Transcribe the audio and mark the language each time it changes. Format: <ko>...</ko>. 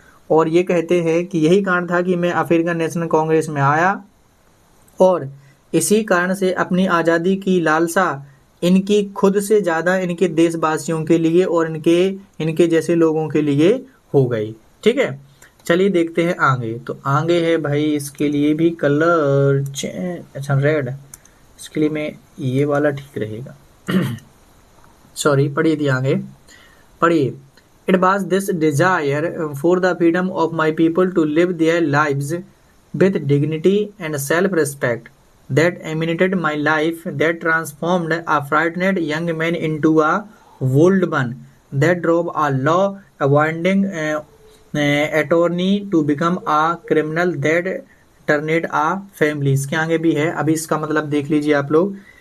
<hi>और ये कहते हैं कि यही कारण था कि मैं अफ्रीकन नेशनल कांग्रेस में आया, और इसी कारण से अपनी आज़ादी की लालसा इनकी खुद से ज़्यादा इनके देशवासियों के लिए और इनके जैसे लोगों के लिए हो गई। ठीक है, चलिए देखते हैं आगे। तो आगे है भाई, इसके लिए भी कलर अच्छा रेड, इसके लिए मैं ये वाला ठीक रहेगा। सॉरी, पढ़िए थी आगे, पढ़िए।</hi> <en>It was this desire for the freedom of my people to live their lives with dignity and self respect that emanated my life, that transformed a frightened young man into a bold one, that drove a law-abiding attorney to become a criminal, that turned a family।</en> <hi>इसके आगे भी है, अभी इसका मतलब देख लीजिए आप लोग।</hi>